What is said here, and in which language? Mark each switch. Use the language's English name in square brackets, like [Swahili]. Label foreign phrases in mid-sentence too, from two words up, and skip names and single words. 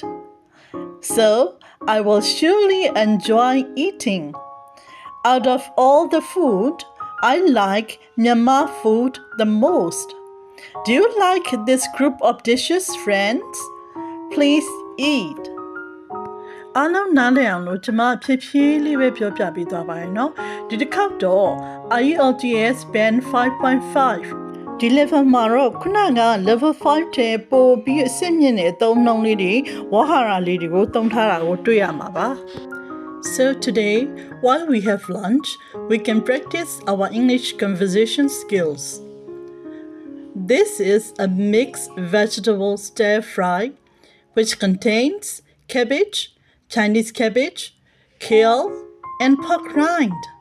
[English] So I will surely enjoy eating. Out of all the food, I like Myanmar food the most. Do you like this group of dishes, friends? Please eat. [Burmese] အားလုံးနားလည်အောင်လို့ကျွန်မဖြည်းဖြည်းလေးပဲပြောပြပေးသွားပါရနော်ဒီတစ်ခေါက်တော့ IELTS Band 5.5 ဒီ level မှာတော့ခုနက level 5ထဲပို့ပြီးအဆင့်မြင့်တဲ့အသုံးနှုန်းလေးတွေဝါဟာရလေးတွေကိုသုံးထားတာကိုတွေ့ရမှာပါ [English] So today, while we have lunch, we can practice our English conversation skills. This is a mixed vegetable stir fry, which contains cabbage, Chinese cabbage, kale, and pork rind.